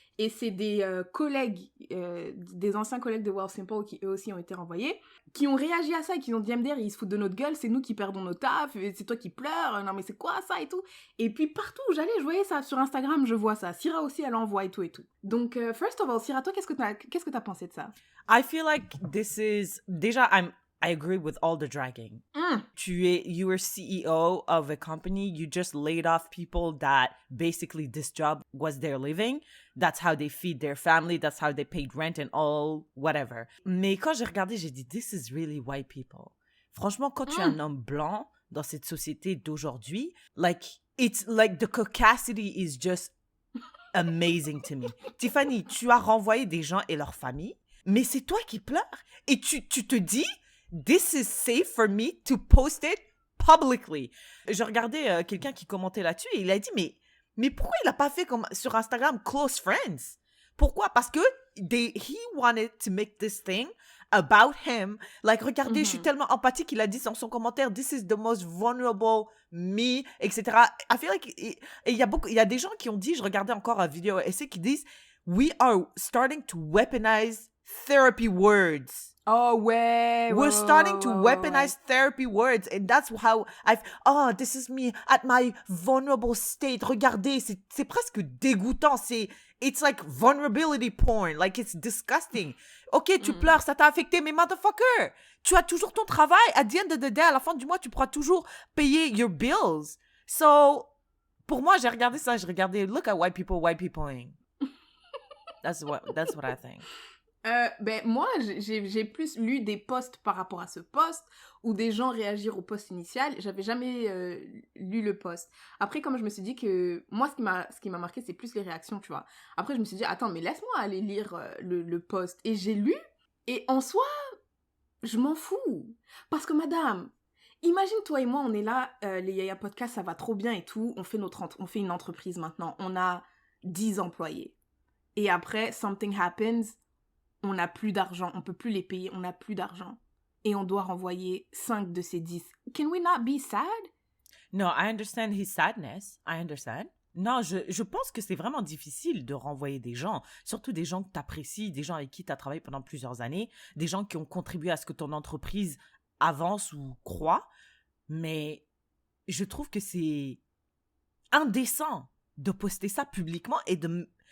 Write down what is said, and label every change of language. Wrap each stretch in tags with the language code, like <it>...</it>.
<fr>Et c'est des collègues, des anciens collègues de Wealthsimple qui eux aussi ont été renvoyés, qui ont réagi à ça et qui ont dit MDR, ils se foutent de notre gueule, c'est nous qui perdons nos tafs, c'est toi qui pleures, non mais c'est quoi ça et tout. Et puis partout où j'allais, je voyais ça sur Instagram, je vois ça. Syrah aussi, elle envoie et tout et tout. Donc,</fr> <en>first of all,</en> <fr>Syrah, toi, qu'est-ce que t'as pensé de ça?</fr> <en>I feel like this is... Déjà, I agree with all the dragging. You were CEO of a company. You just laid off people that basically this job was their living. That's how they feed their family. That's how they paid rent and all whatever.</en> <fr>Mais quand j'ai regardé, j'ai dit,</fr> <en>this is really white people.</en> <fr>Franchement, quand tu es un homme blanc dans cette société d'aujourd'hui,</fr> <en>like, it's like the caucasity is just amazing to me.</en> <fr>Tiffany, tu as renvoyé des gens et leurs familles, mais c'est toi qui pleures. Et tu te dis,</fr> <en>this is safe for me to post it publicly.</en> <fr>Je regardais quelqu'un qui commentait là-dessus et il a dit, mais pourquoi il n'a pas fait comme sur Instagram, close friends? Pourquoi? Parce que</fr> <en>he wanted to make this thing about him.</en> <fr>Like, regardez, je suis tellement empathique, il a dit dans son commentaire,</fr> <en>this is the most vulnerable me,</en> <fr>etc.</fr> <en>I feel like,</en> <fr>et il y a des gens qui ont dit, je regardais encore une vidéo essai qui disent,</fr> <en>we are starting to weaponize therapy words.</en> <fr>Oh, ouais.</fr> <en>We're starting to weaponize therapy words. And that's how this is me at my vulnerable state.</en> <fr>Regardez, c'est presque dégoûtant.</fr> <en>It's like vulnerability porn. Like, it's disgusting.</en> <fr>Ok, tu pleures, ça t'a affecté, mais motherfucker, tu as toujours ton travail.</fr> <en>At the end of the day,</en> <fr>à la fin du mois, tu pourras toujours payer</fr> <en>your bills.</en> <fr>So, pour moi, j'ai regardé ça,</fr> <en>look at white peopleing. That's what I think.</en> <fr>Ben moi, j'ai plus lu des posts par rapport à ce post où des gens réagirent au post initial. J'avais jamais lu le post. Après, comme je me suis dit que moi, ce qui m'a marqué, c'est plus les réactions, tu vois. Après, je me suis dit, attends, mais laisse-moi aller lire le post. Et j'ai lu, et en soi, je m'en fous. Parce que madame, imagine toi et moi, on est là, les Yaya Podcasts, ça va trop bien et tout. On fait une entreprise maintenant. On a 10 employés. Et après,</fr> <en>something happens.</en> <fr>On n'a plus d'argent, on peut plus les payer, on n'a plus d'argent. Et on doit renvoyer 5 de ces 10.</fr> <en>Can we not be sad? No, I understand his sadness. I understand.</en> <fr>Non, je pense que c'est vraiment difficile de renvoyer des gens, surtout des gens que tu apprécies, des gens avec qui tu as travaillé pendant plusieurs années, des gens qui ont contribué à ce que ton entreprise avance ou croît. Mais je trouve que c'est indécent de poster ça publiquement et de...</fr>